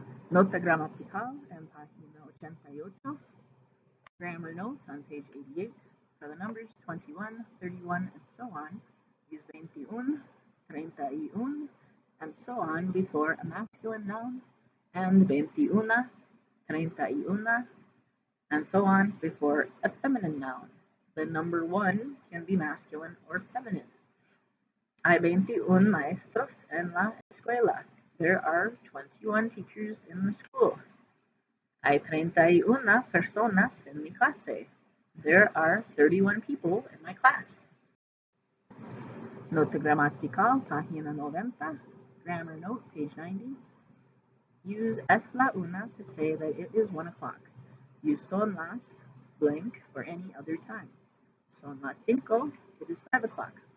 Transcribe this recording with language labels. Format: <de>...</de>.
<es>Nota gramatical en página 88.</es> <en>Grammar notes on page 88. For the numbers 21, 31, and so on, use 21, 31, and so on before a masculine noun, and 21, 31, and so on before a feminine noun. The number 1 can be masculine or feminine.</en> <es>Hay 21 maestros en la escuela.</es> <en>There are 21 teachers in the school.</en> <es>Hay 31 personas en mi clase.</es> <en>There are 31 people in my class.</en> <es>Nota gramatical, página 90.</es> <en>Grammar note, page 90. Use es la una to say that it is 1 o'clock. Use son las blank for any other time.</en> <es>Son las 5,</es> <en>it is 5 o'clock.</en>